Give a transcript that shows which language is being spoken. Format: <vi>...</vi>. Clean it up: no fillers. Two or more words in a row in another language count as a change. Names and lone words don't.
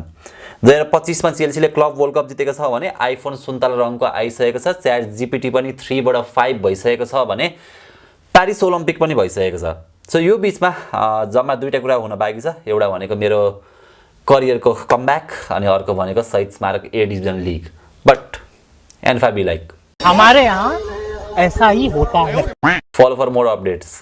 <ne>2025 मा चेल्सीले क्लब वर्ल्ड कप जितेको छ भने आइफोन 57 रङको आइसकेको छ। च्याट जीपीटी पनि 3 बाट 5 भइसकेको छ भने प्यारिस ओलम्पिक पनि भइसकेको छ। सो यो बीचमा जम्मा दुईटा कुरा हुन बाँकी छ। एउटा भनेको मेरो करियरको कमब्याक अनि अर्को भनेको शहीद स्मारक ए डिभिजन लिग।</ne> <en>but ANFA be like</en> <hi>हमारे यहाँ ऐसा ही होता है।</hi> <en>follow for more updates.</en>